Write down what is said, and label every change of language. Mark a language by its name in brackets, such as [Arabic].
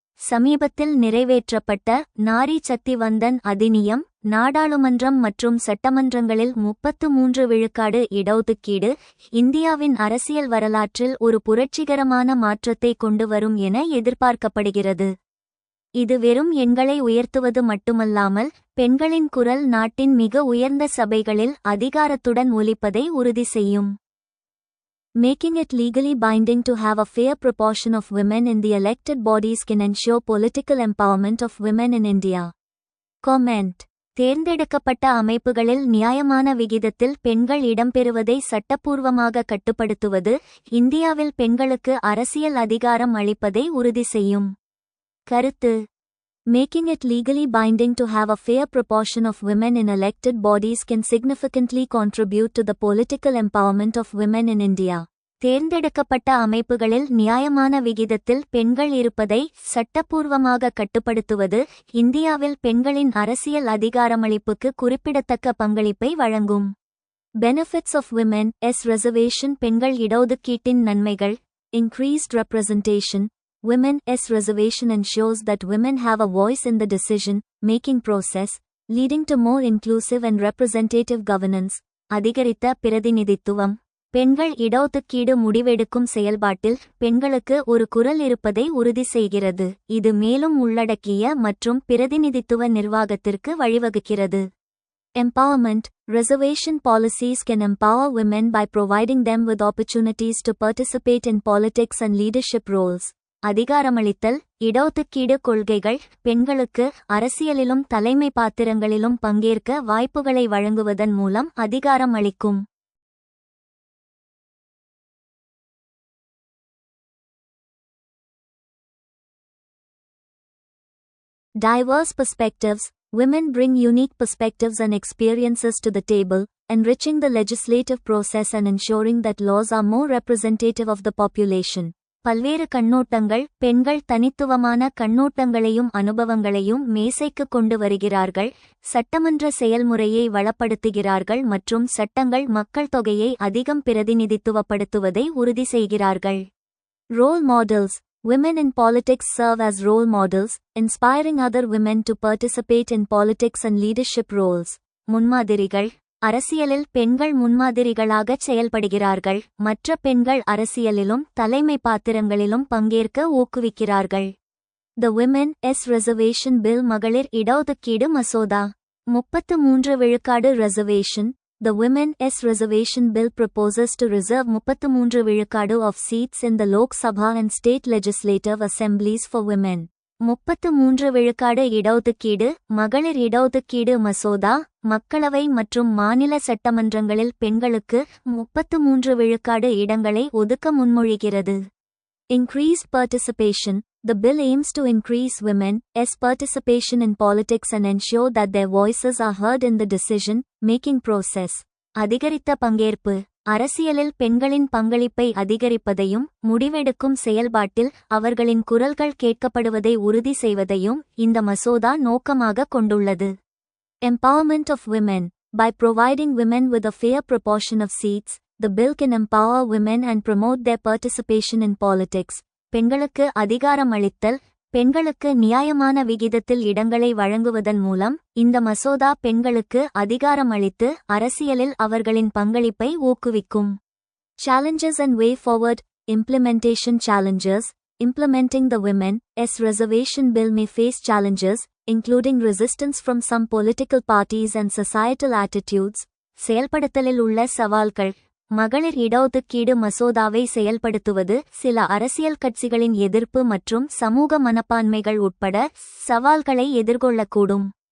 [Tamil] சமீபத்தில் நிறைவேற்றப்பட்ட நாரி சக்தி வந்தன் அதிநியம் நாடாளுமன்றம் மற்றும் சட்டமன்றங்களில் 33 விழுக்காடு இடஒதுக்கீடு இந்தியாவின் அரசியல் வரலாற்றில் ஒரு புரட்சிகரமான மாற்றத்தை கொண்டு வரும் என எதிர்பார்க்கப்படுகிறது. இது வெறும் எண்களை உயர்த்துவது மட்டுமல்லாமல் பெண்களின் குரல் நாட்டின் மிக உயர்ந்த சபைகளில் அதிகாரத்துடன் ஒலிப்பதை உறுதி செய்யும். [English] Making it legally binding to have a fair proportion of women in the elected bodies can ensure political empowerment of women in India. Comment. [Tamil] தேர்ந்தெடுக்கப்பட்ட அமைப்புகளில் நியாயமான விகிதத்தில் பெண்கள் இடம்பெறுவதை சட்டப்பூர்வமாக கட்டுப்படுத்துவது இந்தியாவில் பெண்களுக்கு அரசியல் அதிகாரம் அளிப்பதை உறுதி செய்யும். கருத்து. [English] Making it legally binding to have a fair proportion of women in elected bodies can significantly contribute to the political empowerment of women in India. [Tamil] தேர்ந்தெடுக்கப்பட்ட அமைப்புகளில் நியாயமான விகிதத்தில் பெண்கள் இருப்பதை சட்டப்பூர்வமாக கட்டுப்படுத்துவது இந்தியாவில் பெண்களின் அரசியல் அதிகாரமளிப்புக்கு குறிப்பிடத்தக்க பங்களிப்பை வழங்கும். [English] Benefits of women s reservation. [Tamil] பெண்கள் இடஒதுக்கீட்டின் நன்மைகள். [English] Increased representation. Women's reservation ensures that women have a voice in the decision-making process, leading to more inclusive and representative governance. [Tamil] அதிகரித்த பிரதிநிதித்துவம். பெண்கள் இடஒதுக்கீடு முடிவெடுக்கும் செயல்பாட்டில் பெண்களுக்கு ஒரு குரல் இருப்பதை உறுதி செய்கிறது. இது மேலும் உள்ளடக்கிய மற்றும் பிரதிநிதித்துவ நிர்வாகத்திற்கு வழிவகுக்கிறது. [English] Empowerment. Reservation policies can empower women by providing them with opportunities to participate in politics and leadership roles. [Tamil] அதிகாரமளித்தல். இடஒதுக்கீடு கொள்கைகள் பெண்களுக்கு அரசியலிலும் தலைமை பாத்திரங்களிலும் பங்கேற்க வாய்ப்புகளை வழங்குவதன் மூலம் அதிகாரம் அளிக்கும். [English] Diverse perspectives. Women bring unique perspectives and experiences to the table, enriching the legislative process and ensuring that laws are more representative of the population. [Tamil] பல்வேறு கண்ணோட்டங்கள். பெண்கள் தனித்துவமான கண்ணோட்டங்களையும் அனுபவங்களையும் மேசைக்கு கொண்டு வருகிறார்கள், சட்டமன்ற செயல்முறையை வளப்படுத்துகிறார்கள் மற்றும் சட்டங்கள் மக்கள் தொகையை அதிகம் பிரதிநிதித்துவப்படுத்துவதை உறுதி செய்கிறார்கள். [English] Role models. Women in politics serve as role models, inspiring other women to participate in politics and leadership roles. [Tamil] முன்மாதிரிகள். அரசியலில் பெண்கள் முன்மாதிரிகளாகச் செயல்படுகிறார்கள், மற்ற பெண்கள் அரசியலிலும் தலைமை பாத்திரங்களிலும் பங்கேற்க ஊக்குவிக்கிறார்கள். [English] The Women's Reservation Bill. [Tamil] மகளிர் இடஒதுக்கீடு மசோதா. 33 விழுக்காடு reservation. [English] The Women's Reservation Bill proposes to reserve 33 விழுக்காடு of seats in the Lok Sabha and state legislative assemblies for women. [Tamil] 33 விழுக்காடு இடஒதுக்கீடு. மகளிர் இடஒதுக்கீடு மசோதா மக்களவை மற்றும் மாநில சட்டமன்றங்களில் பெண்களுக்கு 33 விழுக்காடு இடங்களை ஒதுக்க முன்மொழிகிறது. [English] Increased participation. The bill aims to increase women's participation in politics and ensure that their voices are heard in the decision-making process. [Tamil] அதிகரித்த பங்கேற்பு. அரசியலில் பெண்களின் பங்களிப்பை அதிகரிப்பதையும் முடிவெடுக்கும் செயல்பாட்டில் அவர்களின் குரல்கள் கேட்கப்படுவதை உறுதி செய்வதையும் இந்த மசோதா நோக்கமாக கொண்டுள்ளது. [English] Empowerment of women. By providing women with a fair proportion of seats, the bill can empower women and promote their participation in politics. [Tamil] பெண்களுக்கு அதிகாரம் அளித்தல். பெண்களுக்கு நியாயமான விகிதத்தில் இடங்களை வழங்குவதன் மூலம் இந்த மசோதா பெண்களுக்கு அதிகாரம் அளித்து அரசியலில் அவர்களின் பங்களிப்பை ஊக்குவிக்கும். [English] Challenges and way forward. Implementation challenges. Implementing the Women's Reservation Bill may face challenges, including resistance from some political parties and societal attitudes. [Tamil] செயல்படுத்தலில் உள்ள சவால்கள். மகளிர் இடஒதுக்கீடு மசோதாவை செயல்படுத்துவது சில அரசியல் கட்சிகளின் எதிர்ப்பு மற்றும் சமூக மனப்பான்மைகள் உட்பட சவால்களை எதிர்கொள்ளக்கூடும்.